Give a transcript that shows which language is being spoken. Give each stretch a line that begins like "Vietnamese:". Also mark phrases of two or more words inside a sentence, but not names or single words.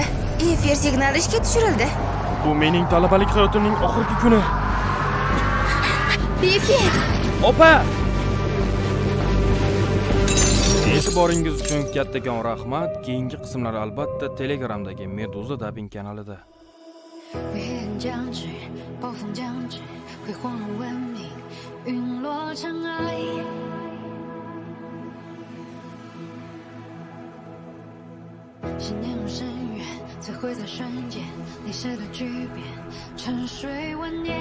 Uzbek: Efir signali ishga tushirildi. Bu mening talabalik hayotimning oxirgi kuni. Efir. Opa! E'tiboringiz uchun kattakon rahmat. Keyingi qismlar albatta Telegramdagi Meduza Dubbing kanalida.
Chinese: 危黑暗将至，暴风将至，辉煌了文明，陨落尘埃。信念如深渊，摧毁在瞬间，历史的巨变，沉睡万年。